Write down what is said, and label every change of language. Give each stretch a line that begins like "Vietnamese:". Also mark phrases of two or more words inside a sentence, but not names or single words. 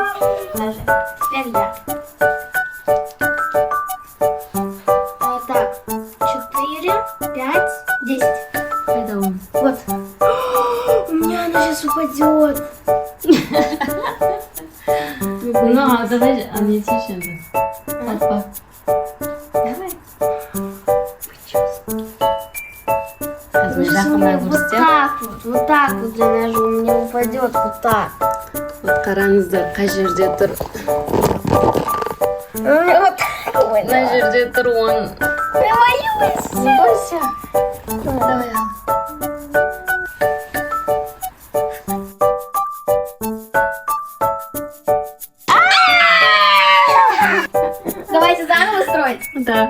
Russian: Даже. Теперь я. Так, 4, 5, 10.
Turkish: Haydi oğlum.
Russian: Вот. У меня она сейчас упадет. Ну, давай, а не тише. Папа. Давай.
Kazakh: Жақындай көрсетем.
Russian: Вот так вот я нажму, у меня упадет вот так.
Kazakh: Вот қараңыздар, қай жерде тұр.
Russian: У меня вот так упадет.
Kazakh: Мына жерде тұр он.
Russian: Я боюсь. Не бойся. Давай. Давайте заново строить. Да.